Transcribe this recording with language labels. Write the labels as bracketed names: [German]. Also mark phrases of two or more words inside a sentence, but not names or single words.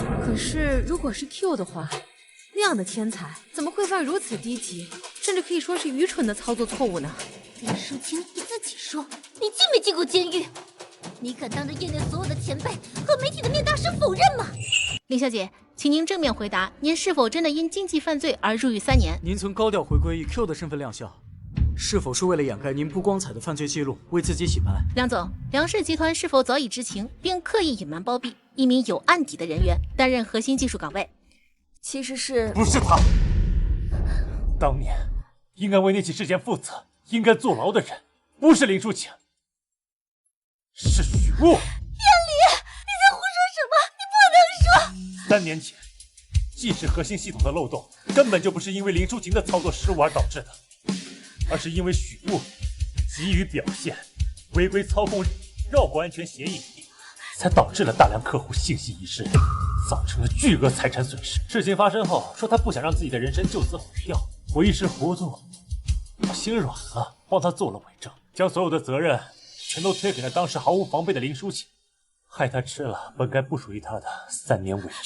[Chinese] 可是如果是 Q 的話，那樣的天才怎麼會犯如此低級，甚至可以說是愚蠢的操作錯誤呢？林舒晴，你自己說，你進沒進過監獄？你敢當着業內所有的前輩和媒體的面大聲否認嗎？林小姐，請您正面回答，您是否真的因經濟犯罪而入獄3年？您曾高調回歸以 Q 的身份亮相，是否是為了掩蓋您不光彩的犯罪記錄，為自己洗白？梁總，梁氏集團是否早已知情，並刻意隱瞞包庇一名有案底的人員擔任核心技術崗位？其實是不是他，當年應該為那起事件負責、應該坐牢的人，不是林舒晴，是許霧。燕里，你在胡說什麼？ 3年前，既是核心系统的漏洞，根本就不是因为林淑琴的操作失误而导致的，而是因为许雾急于表现，违规操控绕过安全协議，才導致了大量客戶信息遺失，造成了巨額財產損失。事情發生後，說他不想讓自己的人生就此毀掉，我一時糊塗，我心軟了，幫他做了偽證，將所有的責任全都推給了當時毫無防備的林淑琴，害他吃了本該不屬於他的3年委屈。